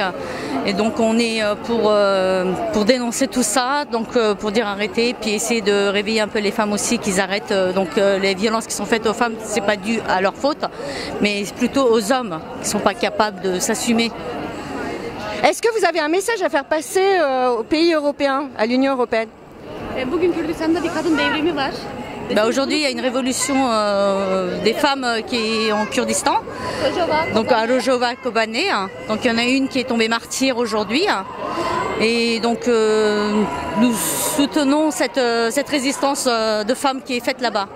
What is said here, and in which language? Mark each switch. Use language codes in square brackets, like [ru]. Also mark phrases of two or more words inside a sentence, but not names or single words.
[fr] Et donc, on est pour dénoncer tout ça, donc pour dire arrêter, puis essayer de réveiller un peu les femmes aussi, qu'ils arrêtent. Donc, les violences qui sont faites aux femmes, c'est pas dû à leur faute, mais plutôt aux hommes qui sont pas capables de s'assumer. Est-ce que vous avez un message à faire passer aux pays européens, à l'Union européenne? [tr] Bugün Kürdistan'da bir kadın devrimi var. [fr] Aujourd'hui, il y a une révolution des femmes qui est en Kurdistan, donc à Rojava Kobane. Donc il y en a une qui est tombée martyre aujourd'hui. Et donc nous soutenons cette résistance de femmes qui est faite là-bas.